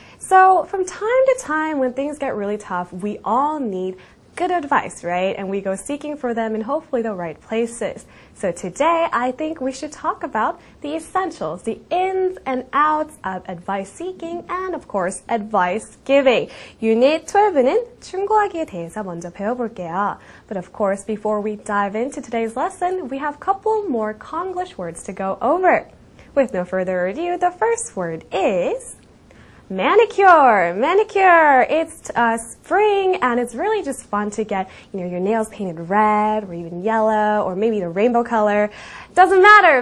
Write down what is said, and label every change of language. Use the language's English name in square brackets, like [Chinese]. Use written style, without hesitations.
[English] So from time to time, when things get really tough, we all need good advice, right? And we go seeking for them in hopefully the right places. So today, I think we should talk about the essentials, the ins and outs of advice seeking and, of course, advice giving. [Korean] Unit 12는 충고하기에 대해서 먼저 배워볼게요. [English] But of course, before we dive into today's lesson, we have a couple more Konglish words to go over. With no further ado, the first word is manicure. Manicure. It's spring and it's really just fun to get, your nails painted red or even yellow or maybe the rainbow color. Doesn't matter.